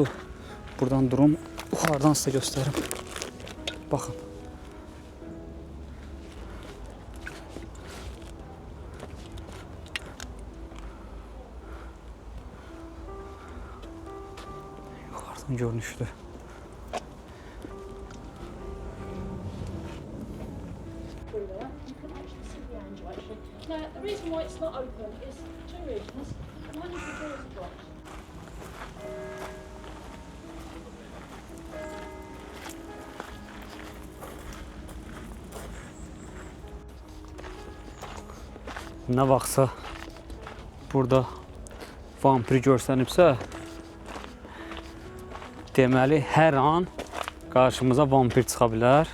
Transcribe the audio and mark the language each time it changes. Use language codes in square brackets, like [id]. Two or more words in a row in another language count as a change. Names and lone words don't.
[az] Buradan durum, yuxarıdan sizə göstərim. Baxın. Yuxarıdan görünüşdür. [en] Now, the reason why it's not open is two reasons. One is the doors are blocked. [az] Nə vaxtsa burada vampir görsənibsə, deməli hər an qarşımıza vampir çıxa bilər.